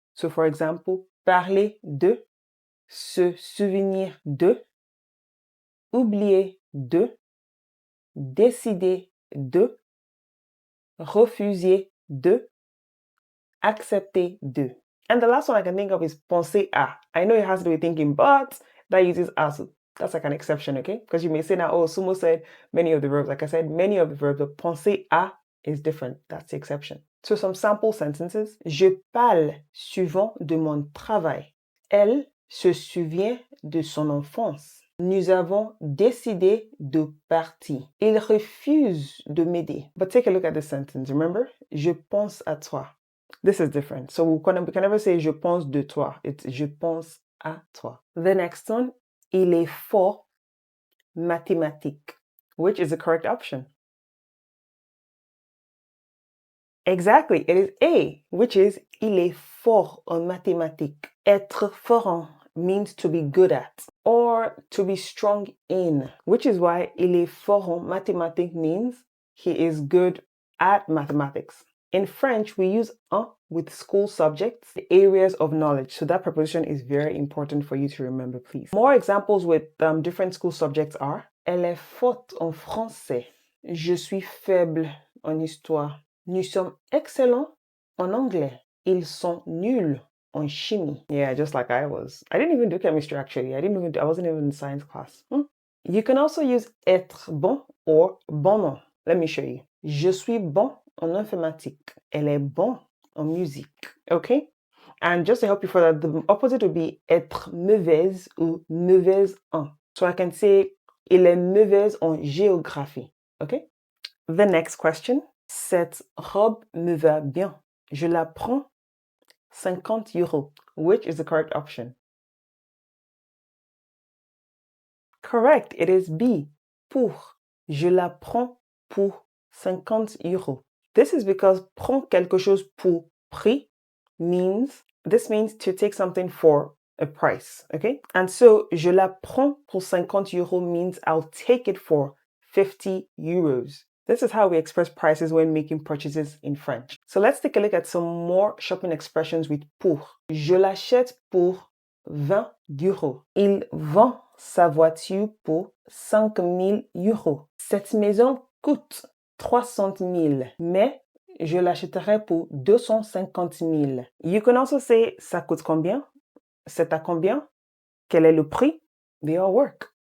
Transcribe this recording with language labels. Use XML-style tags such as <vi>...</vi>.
<en>So, for example,</en> <fr>parler de, se souvenir de, oublier de, décider de, refuser de, accepter de.</fr> <en>And the last one I can think of is penser à. I know it has to do with thinking, but that uses as. That's like an exception, okay? Because you may say now, oh, Sumo said many of the verbs. Like I said, many of the verbs, but penser à is different. That's the exception. So some sample sentences.</en> <fr>Je parle souvent de mon travail. Elle se souvient de son enfance. Nous avons décidé de partir. Il refuse de m'aider.</fr> <en>But take a look at this sentence. Remember?</en> <fr>Je pense à toi.</fr> <en>This is different. So we can never say</en> <fr>je pense de toi.</fr> <en>It's</en> <fr>je pense à toi.</fr> <en>The next one,</en> <fr>il est fort mathématique.</fr> <en>Which is the correct option? Exactly. It is A, which is</en> <fr>il est fort en mathématiques.</fr> <en>Être fort en means to be good at. or to be strong in, which is why</en> <fr>il est fort en mathématiques</fr> <en>means he is good at mathematics. In French, we use un with school subjects, the areas of knowledge. So that preposition is very important for you to remember, please. More examples with different school subjects are</en> <fr>elle est forte en français. Je suis faible en histoire. Nous sommes excellents en anglais. Ils sont nuls en chimie.</fr> <en>Yeah, just like I was. I didn't even do chemistry actually. I wasn't even in science class. You can also use être bon or bon nom. Let me show you.</en> <fr>Je suis bon en informatique. Elle est bon en musique. Okay?</fr> <en>And just to help you further, the opposite would be être mauvaise ou mauvaise en. So I can say</en> <fr>elle est mauvaise en géographie.</fr> <en>Okay? The next question.</en> <fr>Cette robe me va bien. Je la prends 50 euros.</fr> <en>Which is the correct option? Correct. It is B. Pour.</en> <fr>Je la prends pour 50 euros.</fr> <en>This is because</en> <fr>prends quelque chose pour prix</fr> <en>means to take something for a price, okay? And so,</en> <fr>je la prends pour 50 euros</fr> <en>means I'll take it for 50 euros. This is how we express prices when making purchases in French. So let's take a look at some more shopping expressions with pour.</en> <fr>Je l'achète pour 20 euros. Il vend sa voiture pour 5 000 euros. Cette maison coûte 300 000, mais je l'achèterai pour 250 000.</fr> <en>You can also say</en> <fr>ça coûte combien? C'est à combien? Quel est le prix?</fr> <en>They all work.</en>